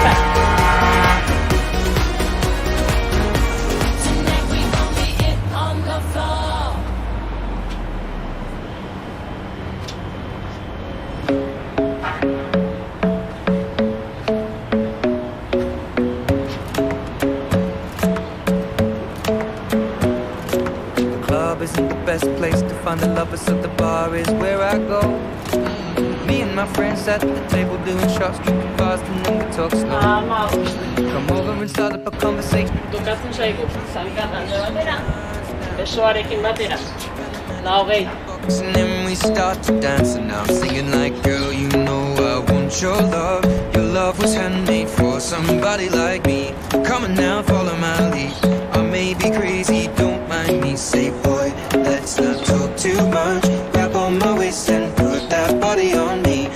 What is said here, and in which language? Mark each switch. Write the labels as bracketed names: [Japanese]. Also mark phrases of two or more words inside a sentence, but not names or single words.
[Basque] Bai. [English] on the floor. The club isn't the best place to find the lovers, so the bar is where I go. Me and my friends sat at the table doing shots, drinking fast, and then we talk slow. [Basque] Amabost. [English] Come over and start up a conversation. [Basque] Tokatzen zaigu, zankat alde batera, besoarekin batera. Da hogei. [English] And then we start to dance, and now I'm singing like, girl, you know I want your love. Your love was handmade for somebody like me. Come on now, follow my lead. I may be crazy, don't mind me. Say, boy, let's not talk too much. Grab on my waist and put that body on me.